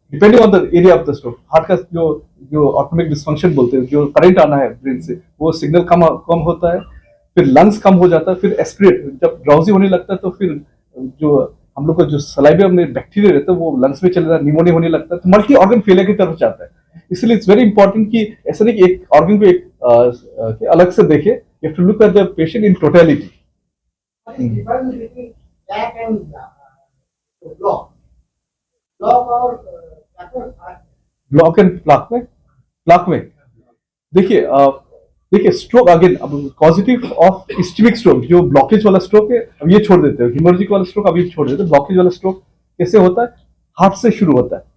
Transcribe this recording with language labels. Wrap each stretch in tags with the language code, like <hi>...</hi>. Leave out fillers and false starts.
<hi>Depending on the area of the stroke, heart का जो automatic dysfunction बोलते हैं, जो करंट आना है ब्रेन से, वो सिग्नल कम होता है, फिर लंग्स कम हो जाता है, फिर एस्पिरेट, जब ड्राउजी होने लगता है तो फिर जो हम लोग का जो सलाइवा में बैक्टीरिया रहता है वो लंग्स में चले जाता है, निमोनिया होने लगता है, तो मल्टी ऑर्गन फेलियर की तरफ जाता है।</hi> <en>इसलिए it's very important</en> <hi>कि ऐसा नहीं कि एक ऑर्गन को एक अलग से देखे,</hi> <en>You have to look at the patient in totality. What is the difference between plaque and block? Block और</en> <hi>ब्लॉक एंड प्लाक में देखिए स्ट्रोक अगेन, अब पॉजिटिव ऑफ इस्केमिक स्ट्रोक, जो ब्लॉकेज वाला स्ट्रोक है अब ये छोड़ देते हैं, हिमोरेजिक वाला स्ट्रोक अभी छोड़ देते हैं, ब्लॉकेज वाला स्ट्रोक कैसे होता है, हार्ट से शुरू होता है।</hi>